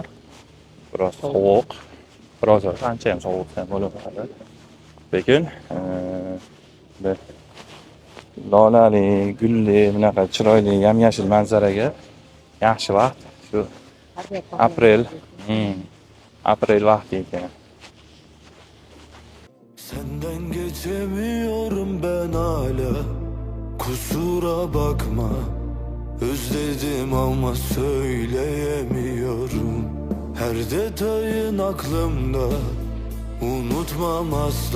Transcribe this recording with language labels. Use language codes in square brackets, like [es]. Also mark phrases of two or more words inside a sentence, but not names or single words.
[uz] Biroz sovuq, biroz ancha ham sovuq ham bo'laveradi. Lekin bir lolali, gulli, bunaqa chiroyli, yam-yashil manzaraga yaxshi vaqt shu aprel, aprel vaqti ekan. [tr] Senden geçemiyorum ben hala. Kusura bakma. Özledim ama söyleyemiyorum. Her detayın aklımda. Unutmam asla.